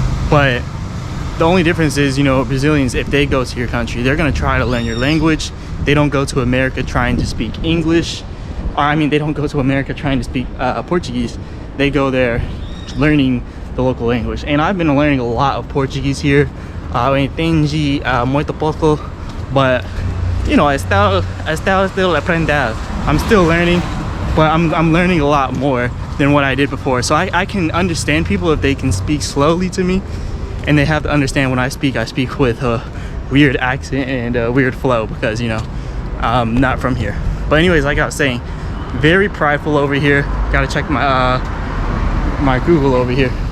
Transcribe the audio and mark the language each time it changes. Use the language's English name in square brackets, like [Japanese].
[English] But the only difference is, Brazilians, if they go to your country, they're going to try to learn your language. They don't go to America trying to speak English. They don't go to America trying to speak Portuguese. They go there learning the local language. And I've been learning a lot of Portuguese here. [Portuguese] Entendi muito pouco, [English] but still [Portuguese] aprender. [English] I'm still learning, but I'm learning a lot more than what I did before. So I can understand people if they can speak slowly to me, and they have to understand when I speak with a weird accent and a weird flow, because I'm not from here. But anyways, like I was saying, very prideful over here. Gotta check my my Google over here.